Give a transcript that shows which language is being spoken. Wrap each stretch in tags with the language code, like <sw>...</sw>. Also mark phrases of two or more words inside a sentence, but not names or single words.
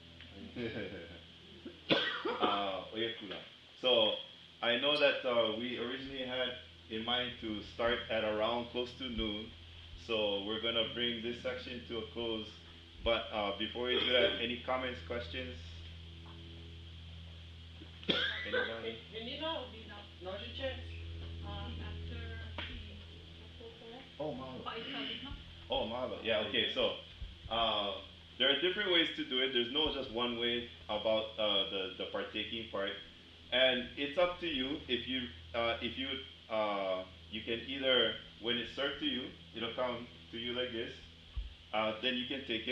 <en>So I know that we originally had in mind to start at around close to noon. So we're going to bring this section to a close. But before we do that, any comments, questions? Anybody? Now's your chance. Oh, mahalo. Oh, mahalo. Yeah, okay. So there are different ways to do it. There's no just one way about the partaking part. And it's up to you if you you can either, when it's served to you, it'll come to you like this. Then you can take it.</en>